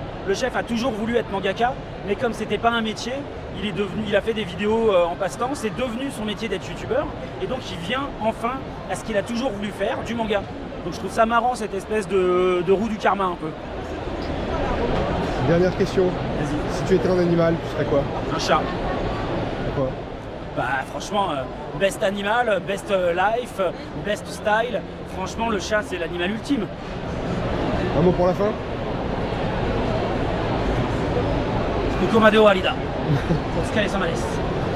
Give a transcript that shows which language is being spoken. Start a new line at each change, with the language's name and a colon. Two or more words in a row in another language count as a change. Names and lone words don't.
French: Le chef a toujours voulu être mangaka, mais comme c'était pas un métier, il a fait des vidéos en passe-temps, c'est devenu son métier d'être youtubeur, et donc il vient enfin à ce qu'il a toujours voulu faire, du manga. Donc je trouve ça marrant, cette espèce de roue du karma un peu. Dernière question. Vas-y. Si tu étais un animal, tu serais quoi? Un chat. Pourquoi? Bah franchement,
English: best animal, best life, best style.
French: Franchement, le chat, c'est l'animal ultime. Un mot pour la fin?
Japanese: ここまで終わりだ。お疲れ様です。